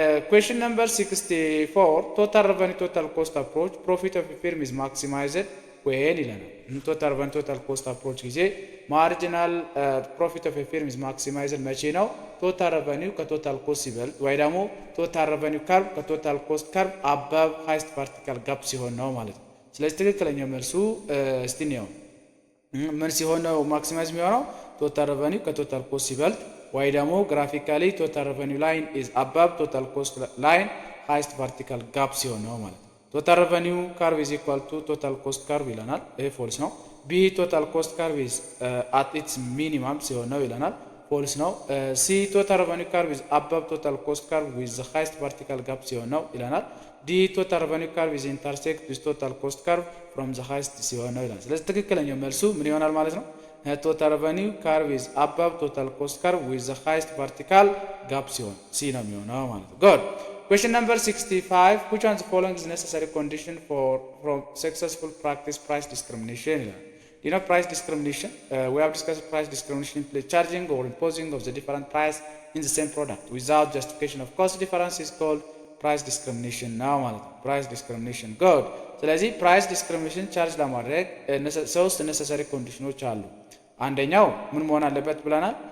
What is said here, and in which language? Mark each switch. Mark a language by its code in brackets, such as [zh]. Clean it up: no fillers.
[en] question number 64 total revenue total cost approach profit of a firm is maximized when ይለናል። total revenue total cost approach [am] ጊዜ ማርጂናል [en] profit of a firm is maximized [am] መቼ ነው? total revenue ከቶታል ኮስት ሲበልጥ ወይ ደግሞ total revenue curve ከቶታል ኮስት [en] curve above highest vertical gap [am] ሲሆን ነው ማለት ነው። ስለዚህ ትክክለኛው መልሱ እስቲ ነው ምን ሲሆን ነው ማክሲማይዝ የሚሆነው? [en] total revenue ከቶታል ኮስት ሲበልጥ ወይ ደግሞ ግራፊካሊ total revenue line is above total cost line highest vertical gap ሲሆን ነው ማለት ነው። total revenue curve is equal to total cost curve ይለናል። ይሄ ፎልስ ነው። B total cost curve is at its minimum ሲሆን ነው ይለናል። ፎልስ ነው። C total revenue curve is above total cost curve with the highest vertical gap ሲሆን ነው ይለናል። D total revenue curve is intersect with total cost curve from the highest ሲሆን ነው ይለናል። [am] ስለዚህ ትክክለኛው መልሱ ምን ይሆናል ማለት ነው? [en] total revenue curve is above total cost curve with the highest vertical gap [am] ሲሆን C ነው የሚሆነው ማለት ነው። [en] good question number 65 which one of the following is necessary condition from successful practice price discrimination ይላል። you know price discrimination we have discussed price discrimination in charging or imposing of the different price in the same product without justification of cost difference is called price discrimination now ማለት ነው። price discrimination good [am] ስለዚህ ፕራይስ ዲስክሪሚኔሽን ቻርጅ ለማድረግ ሶስት ነሰሰሪ ኮንዲሽኖች አሉ። አንደኛው ምን መሆን አለበት ብለናል?